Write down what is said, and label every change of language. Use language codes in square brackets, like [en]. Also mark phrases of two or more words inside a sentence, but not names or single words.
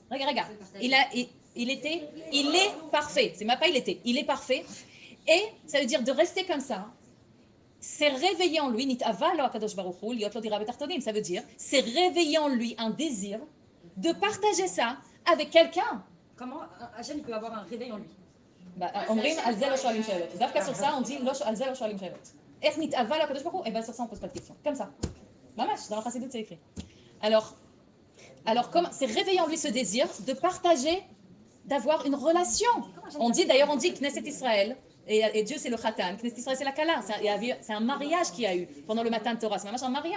[fr] Regarde. Il est parfait. C'est même pas il était. Il est parfait. Et ça veut dire de rester comme ça. C'est réveiller en lui, ça veut dire, c'est réveiller en lui un désir de partager ça avec quelqu'un. Comment Hachem, il peut avoir un réveil en lui? [he] אומרים על זה לא שואלים שאלות. דווקא [fr] sur ça, on dit [he] על זה לא שואלים שאלות. איך נתאווה לקדוש ברוך הוא? [fr] Et bien sur ça, on pose pas de questions. Comme ça. ממש, dans la chassidoute, c'est écrit. Alors c'est réveillant en lui ce désir de partager, d'avoir une relation. On dit Knesset Israël, et Dieu c'est le Khatan, Knesset Israël c'est la Kala, c'est un mariage qu'il y a eu pendant le matin de Torah, c'est un mariage.